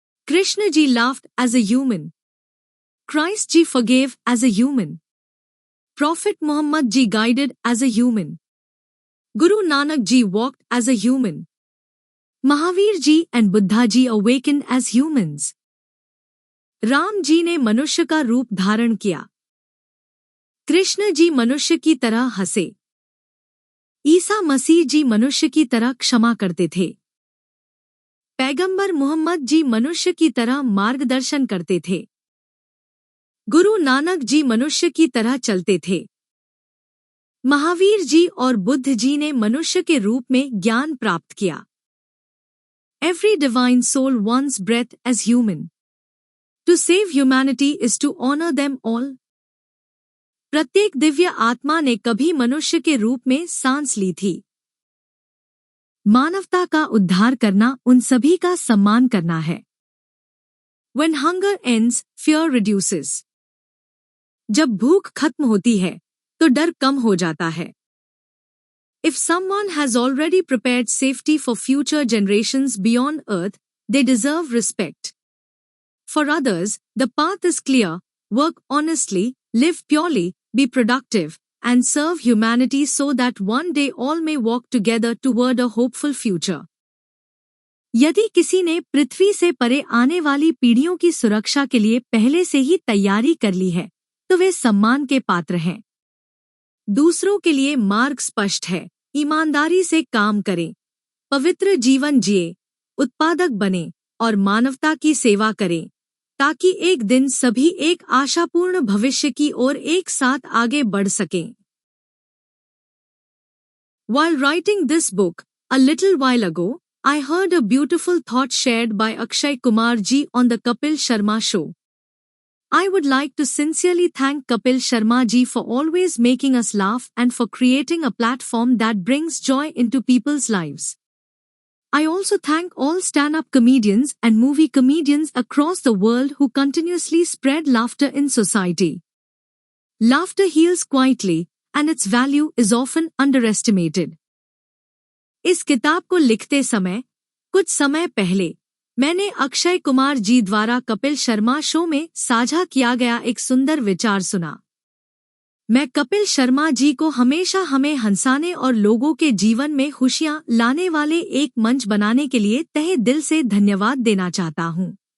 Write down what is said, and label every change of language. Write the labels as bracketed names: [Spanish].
[English] Krishna ji laughed as a human. Christ ji forgave as a human. Prophet Muhammad ji guided as a human. Guru Nanak ji walked as a human. Mahavir ji and Buddha ji awakened as humans. [Hindi] Ram ji ने मनुष्य का रूप धारण किया। कृष्ण जी मनुष्य की तरह हंसे। ईसा मसीह जी मनुष्य की तरह क्षमा करते थे। पैगंबर मोहम्मद जी मनुष्य की तरह मार्गदर्शन करते थे। गुरु नानक जी मनुष्य की तरह चलते थे। महावीर जी और बुद्ध जी ने मनुष्य के रूप में ज्ञान प्राप्त किया। [English] Every divine soul once breathed as human. To save humanity is to honor them all. [Hindi] प्रत्येक दिव्य आत्मा ने कभी मनुष्य के रूप में सांस ली थी। मानवता का उद्धार करना उन सभी का सम्मान करना है। [English] When hunger ends, fear reduces. [Hindi] जब भूख खत्म होती है, तो डर कम हो जाता है। [English] If someone has already prepared safety for future generations beyond earth, they deserve respect. For others, the path is clear: work honestly, live purely, be productive, and serve humanity so that one day all may walk together toward a hopeful future. [Hindi] यदि किसी ने पृथ्वी से परे आने वाली पीढ़ियों की सुरक्षा के लिए पहले से ही तैयारी कर ली है, तो वे सम्मान के पात्र हैं। दूसरों के लिए मार्ग स्पष्ट है, ईमानदारी से काम करें, पवित्र जीवन जिए, उत्पादक बने और मानवता की सेवा करें, ताकि एक दिन सभी एक आशापूर्ण भविष्य की ओर एक साथ आगे बढ़ सकें। [English] While writing this book, a little while ago, I heard a beautiful thought shared by Akshay Kumar ji on the Kapil Sharma show. I would like to sincerely thank Kapil Sharma ji for always making us laugh and for creating a platform that brings joy into people's lives. I also thank all stand-up comedians and movie comedians across the world who continuously spread laughter in society. Laughter heals quietly, and its value is often underestimated. [Hindi] इस किताब को लिखते समय, कुछ समय पहले, मैंने अक्षय कुमार जी द्वारा कपिल शर्मा शो में साझा किया गया एक सुंदर विचार सुना। मैं कपिल शर्मा जी को हमेशा हमें हंसाने और लोगों के जीवन में खुशियां लाने वाले एक मंच बनाने के लिए तहे दिल से धन्यवाद देना चाहता हूं।